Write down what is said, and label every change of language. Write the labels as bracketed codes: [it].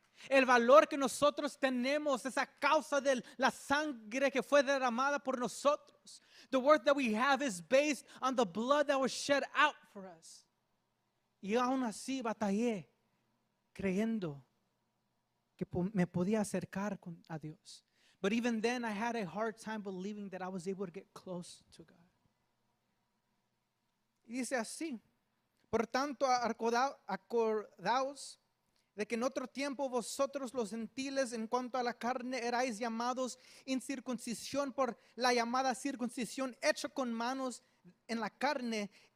[es] El valor que nosotros tenemos es a causa de la sangre que fue derramada por nosotros. [en] The worth that we have is based on the blood that was shed out for us. [es] Y aún así batallé creyendo que me podía acercar a Dios. [en] But even then I had a hard time believing that I was able to get close to God. [es] Y dice así: por tanto, acordaos de que en otro tiempo vosotros los gentiles en cuanto a la carne erais llamados incircuncisión por la llamada circuncisión hecha con manos en la carne.